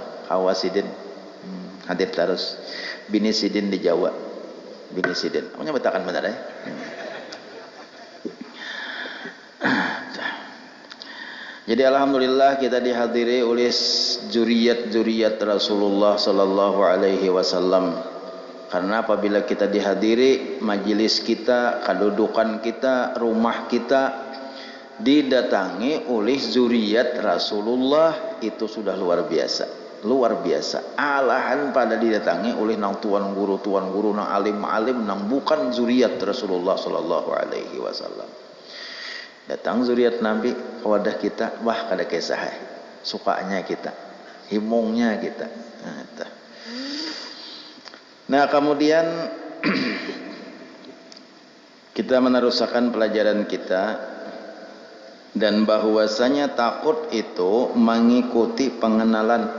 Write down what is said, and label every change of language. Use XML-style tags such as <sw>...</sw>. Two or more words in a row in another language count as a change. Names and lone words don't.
<id>Awas Sidin hadir terus. Bini Sidin di Jawa. Bini Sidin. Namanya betakan benar ya. Jadi alhamdulillah kita dihadiri oleh zuriat Rasulullah</id> <ar>صلى الله عليه وسلم.</ar> <id>Karena apabila kita dihadiri majelis kita, kedudukan kita, rumah kita didatangi oleh zuriat Rasulullah, itu sudah luar biasa. Luar biasa. Alahan pada didatangi oleh nang tuan guru, nang alim-alim, nang bukan zuriat Rasulullah</id> <ar>صلى الله عليه وسلم.</ar> <id>Datang zuriat Nabi ke wadah kita, wah kada kisah. Sukanya kita, himungnya kita. Nah, kemudian kita meneruskan pelajaran kita, dan bahwasanya takut itu mengikuti pengenalan.</id>